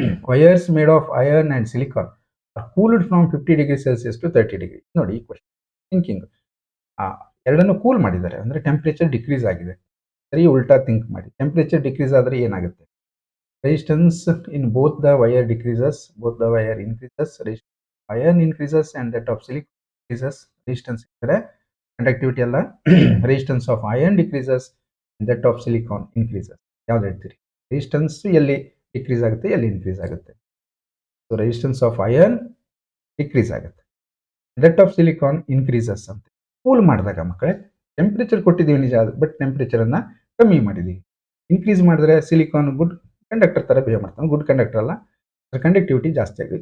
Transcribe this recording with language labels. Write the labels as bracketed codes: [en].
[en] Wires made of iron and silicon are cooled from 50 degree Celsius to 30 degree. [kn] ನೋಡಿ ಈ question thinking. ಎರಡನ್ನು cool ಮಾಡಿದ್ದಾರೆ ಅಂದ್ರೆ temperature decrease ಆಗಿದೆ. ಸರಿ, ಉಲ್ಟಾ ಥಿಂಕ್ ಮಾಡಿ. ಟೆಂಪರೇಚರ್ ಡಿಕ್ರೀಸ್ ಆದರೆ ಏನಾಗುತ್ತೆ? [en] Resistance in both the wire decreases, both the wire increases. iron increases and that of silicon decreases. Resistance [kn] ಇದ್ದರೆ ಕಂಡಕ್ಟಿವಿಟಿ ಅಲ್ಲ, [en] resistance of iron decreases and that of silicon increases. [kn] ಯಾವ್ದು ಹೇಳ್ತೀರಿ? Resistance ಎಲ್ಲಿ decrease ಆಗುತ್ತೆ, ಎಲ್ಲಿ increase ಆಗುತ್ತೆ? So resistance of iron decrease ಆಗುತ್ತೆ, [en] that of silicon increases [kn] ಅಂತ. ಕೂಲ್ ಮಾಡಿದಾಗ ಮಕ್ಕಳೇ ಟೆಂಪ್ರೇಚರ್ ಕೊಟ್ಟಿದ್ದೀವಿ ನಿಜ, ಬಟ್ ಟೆಂಪ್ರೇಚರನ್ನು ಕಮ್ಮಿ ಮಾಡಿದ್ದೀವಿ. ಇನ್ಕ್ರೀಸ್ ಮಾಡಿದ್ರೆ ಸಿಲಿಕಾನ್ ಗುಡ್ ಕಂಡಕ್ಟರ್ ಥರ ಬಿಹೇವ್ ಮಾಡ್ತಾನೆ, ಗುಡ್ ಕಂಡಕ್ಟರ್ ಅಲ್ಲ, ಕಂಡಕ್ಟಿವಿಟಿ ಜಾಸ್ತಿ ಆಗಿದೆ.